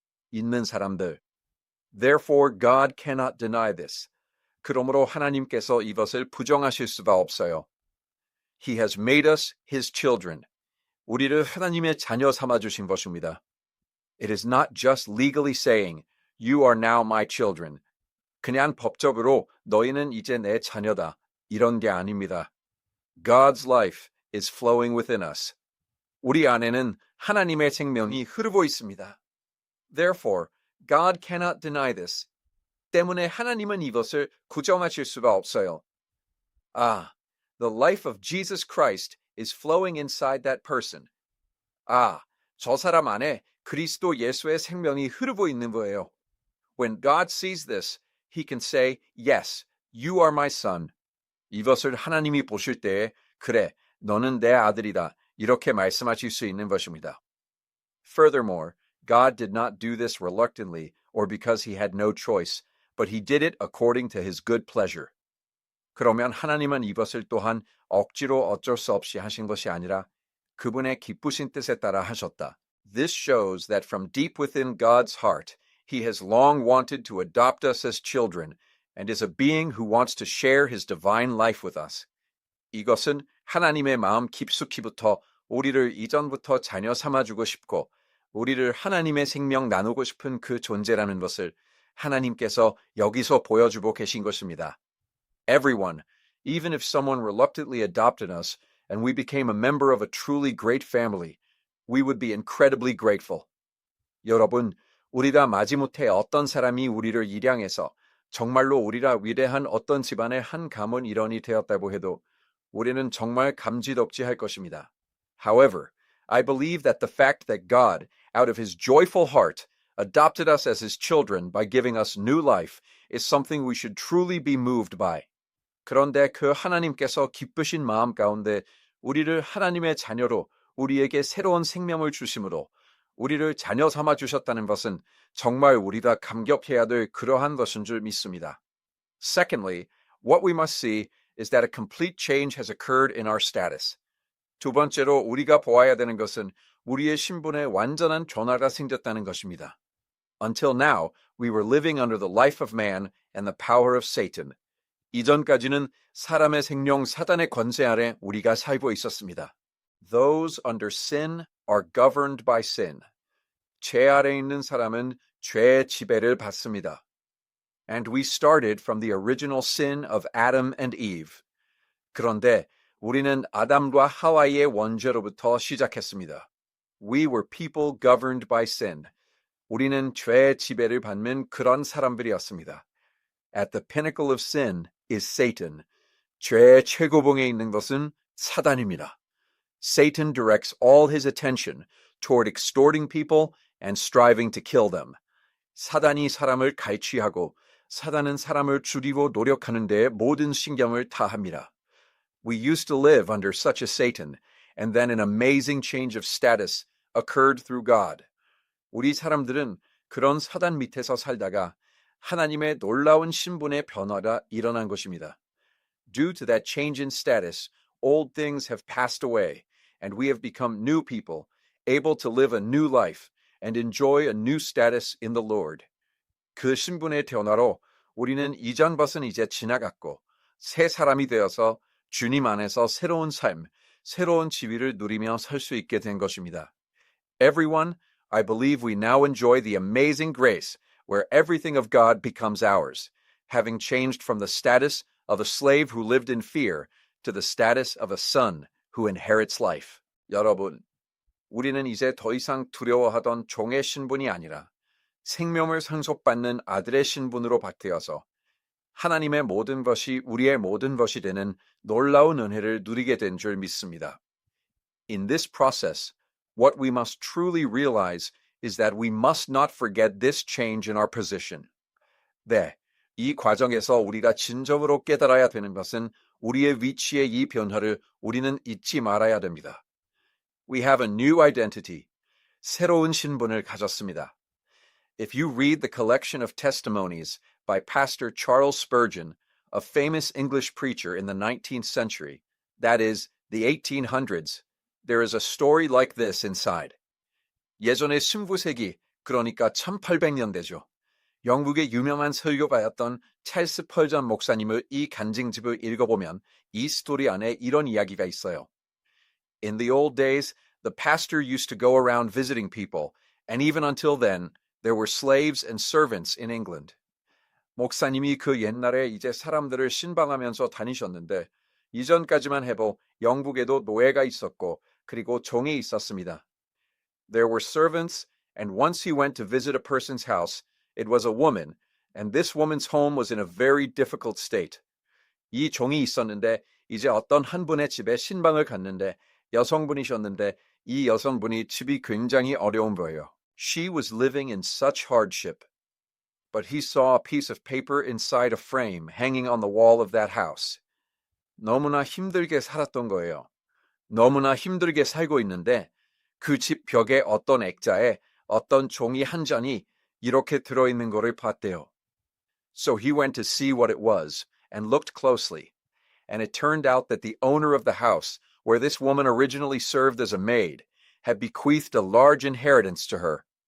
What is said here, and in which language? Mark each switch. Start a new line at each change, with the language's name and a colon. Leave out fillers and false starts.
Korean: 있는 사람들.
English: Therefore God cannot deny this.
Korean: 그러므로 하나님께서 이것을 부정하실 수가 없어요.
English: He has made us His children.
Korean: 우리를 하나님의 자녀 삼아주신 것입니다.
English: It is not just legally saying, You are now my children.
Korean: 그냥 법적으로 너희는 이제 내 자녀다. 이런 게 아닙니다.
English: God's life is flowing within us.
Korean: 우리 안에는 하나님의 생명이 흐르고 있습니다.
English: Therefore, God cannot deny this.
Korean: 때문에 하나님은 이것을 부정하실 수가 없어요.
English: The life of Jesus Christ is flowing inside that person.
Korean: 저 사람 안에 그리스도 예수의 생명이 흐르고 있는 거예요.
English: When God sees this, He can say, Yes, you are my son.
Korean: 이것을 하나님이 보실 때에 그래, 너는 내 아들이다. 이렇게 말씀하실 수 있는 것입니다.
English: Furthermore, God did not do this reluctantly or because He had no choice, but He did it according to His good pleasure.
Korean: 그러면 하나님은 이것을 또한 억지로 어쩔 수 없이 하신 것이 아니라 그분의 기쁘신 뜻에 따라 하셨다.
English: This shows that from deep within God's heart, He has long wanted to adopt us as children and is a being who wants to share His divine life with us.
Korean: 이것은 하나님의 마음 깊숙이부터 우리를 이전부터 자녀 삼아주고 싶고 우리를 하나님의 생명 나누고 싶은 그 존재라는 것을 하나님께서 여기서 보여주고 계신 것입니다.
English: Everyone, even if someone reluctantly adopted us and we became a member of a truly great family, we would be incredibly grateful.
Korean: 여러분, 우리가 마지못해 어떤 사람이 우리를 입양해서 정말로 우리라 위대한 어떤 집안의 한 가문 일원이 되었다고 해도 우리는 정말 감지덕지할 것입니다.
English: However, I believe that the fact that God, out of His joyful heart, adopted us as His children by giving us new life is something we should truly be moved by.
Korean: 그런데 그 하나님께서 기쁘신 마음 가운데 우리를 하나님의 자녀로 우리에게 새로운 생명을 주심으로 우리를 자녀 삼아 주셨다는 것은 정말 우리가 감격해야 될 그러한 것인 줄 믿습니다.
English: Secondly, what we must see is that a complete change has occurred in our status.
Korean: 두 번째로 우리가 보아야 되는 것은 우리의 신분에 완전한 변화가 생겼다는 것입니다.
English: Until now, we were living under the life of man and the power of Satan.
Korean: 이전까지는 사람의 생명 사단의 권세 아래 우리가 살고 있었습니다.
English: Those under sin are governed by sin.
Korean: 죄 아래 있는 사람은 죄의 지배를 받습니다.
English: And we started from the original sin of Adam and Eve.
Korean: 그런데 우리는 아담과 하와이의 원죄로부터 시작했습니다.
English: We were people governed by sin.
Korean: 우리는 죄의 지배를 받는 그런 사람들이었습니다.
English: At the pinnacle of sin is Satan.
Korean: 죄의 최고봉에 있는 것은 사단입니다.
English: Satan directs all his attention toward extorting people and striving to kill them.
Korean: 사단이 사람을 갈취하고 사단은 사람을 죽이고 노력하는 데에 모든 신경을 다합니다.
English: We used to live under such a Satan, and then an amazing change of status occurred through God.
Korean: 우리 사람들은 그런 사단 밑에서 살다가 하나님의 놀라운 신분의 변화가 일어난 것입니다.
English: Due to that change in status, old things have passed away, and we have become new people, able to live a new life and enjoy a new status in the Lord.
Korean: 그 신분의 변화로 우리는 이전 것은 이제 지나갔고 새 사람이 되어서 주님 안에서 새로운 삶, 새로운 지위를 누리며 살 수 있게 된 것입니다.
English: Everyone, I believe we now enjoy the amazing grace where everything of God becomes ours, having changed from the status of a slave who lived in fear to the status of a son who inherits life.
Korean: 여러분, 우리는 이제 더 이상 두려워하던 종의 신분이 아니라 생명을 상속받는 아들의 신분으로 바뀌어서 하나님의 모든 것이 우리의 모든 것이 되는 놀라운 은혜를 누리게 된 줄 믿습니다.
English: In this process, what we must truly realize is that we must not forget this change in our position.
Korean: 네, 이 과정에서 우리가 진정으로 깨달아야 되는 것은 우리의 위치의 이 변화를 우리는 잊지 말아야 됩니다.
English: We have a new identity.
Korean: 새로운 신분을 가졌습니다.
English: If you read the collection of testimonies by Pastor Charles Spurgeon, a famous English preacher in the 19th century, that is, the 1800s, there is a story like this inside.
Korean: 예전의 19세기, 그러니까 1800년대죠. 영국의 유명한 설교가였던 찰스 펄전 목사님의 이 간증집을 읽어보면 이 스토리 안에 이런 이야기가 있어요.
English: In the old days, the pastor used to go around visiting people, and even until then, there were slaves and servants in England.
Korean: 목사님이 그 옛날에 이제 사람들을 신방하면서 다니셨는데 이전까지만 해도 영국에도 노예가 있었고 그리고 종이 있었습니다.
English: There were servants, and once he went to visit a person's house, it was a woman, and this woman's home was in a very difficult state.
Korean: 이 종이 있었는데 이제 어떤 한 분의 집에 신방을 갔는데 여성분이셨는데 이 여성분이 집이 굉장히 어려운 거예요.
English: She was living in such hardship. But he saw a piece of paper inside a frame hanging on the wall of that house.
Korean: 너무나 힘들게 살았던 거예요. 너무나 힘들게 살고 있는데 그 집 벽에 어떤 액자에 어떤 종이 한 잔이 이렇게 들어있는 거를 봤대요.
English: So he went to see what it was and looked closely. And it turned out that the owner of the house, where this woman originally served as a maid, had bequeathed a large inheritance to her.